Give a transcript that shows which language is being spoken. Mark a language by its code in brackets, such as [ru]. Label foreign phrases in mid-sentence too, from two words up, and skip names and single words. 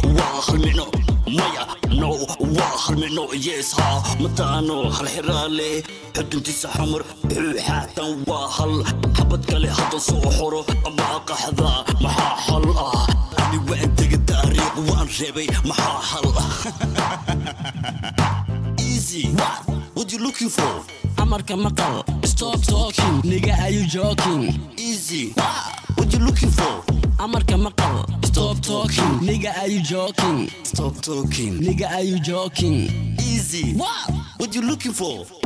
[so] Waa hal micno, maya, no, waa hal micno, yes, ha, mataano, hal xiraale. Xuduntiisa xamar, wuxuu xaatan waa hal. Xabad kale hadda soo xoro, ama qaxda, maxaa xal ah? Ani waan tegay taariikh, waan reebay, maxaa xal ah? [en] Easy, what? What you looking for? [so] Amarka maqal, [en] stop talking, nigga, are you joking? Easy, what? What you looking for? [so] Amarka maqal, [en] stop Stop talking, talking. nigga, are you joking? Stop talking. Nigga, are you joking? Easy, What? what you looking for?